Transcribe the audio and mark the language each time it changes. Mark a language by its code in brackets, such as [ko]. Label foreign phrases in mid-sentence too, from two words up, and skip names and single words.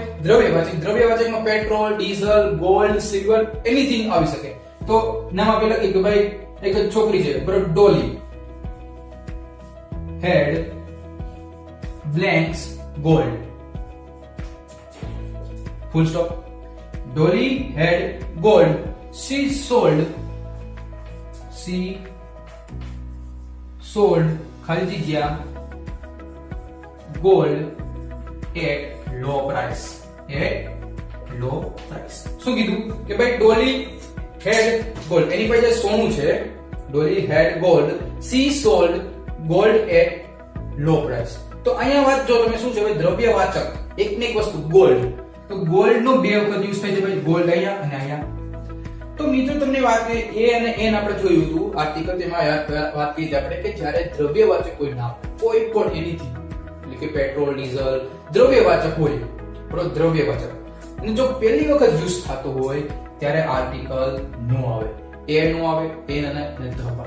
[gu] દ્રવ્યવાચકમાં પેટ્રોલ, ડીઝલ, ગોલ્ડ, સિલ્વર, એનીથિંગ આવી શકે. તો નામ આપે લખી કે ભાઈ એક છોકરી છે બરોબર, [en] Dolly had blanks gold, full stop. Dolly had gold, she sold [gu] ખાલી જગ્યા [en] gold at low price. [gu] શું કીધું કે ભાઈ [en] Dolly had gold, [gu] એની પાસે સોનું છે, [en] Dolly had gold, she sold gold at low price. [gu] તો અહીંયા વાત જો તમે શું છે ભાઈ દ્રવ્યવાચક એક ને એક વસ્તુ ગોલ્ડ, તો ગોલ્ડ નો બે વખત યુઝ થાય છે ભાઈ, ગોલ્ડ અહીંયા અને અહીંયા. તો મિત્રો તમને વાત કરી એ અને એન આપણે જોયું હતું આર્ટિકલ, તેમાં વાત કરી આપણે કે જ્યારે દ્રવ્યવાચક કોઈ નામ કોઈ પણ એનીથી એટલે કે પેટ્રોલ, ડીઝલ દ્રવ્યવાચક હોય, બરોબર, દ્રવ્યવાચક, અને જો પહેલી વખત યુઝ થતો હોય ત્યારે આર્ટિકલ નો આવે, એ નો આવે, એન અને ધ પણ આવે.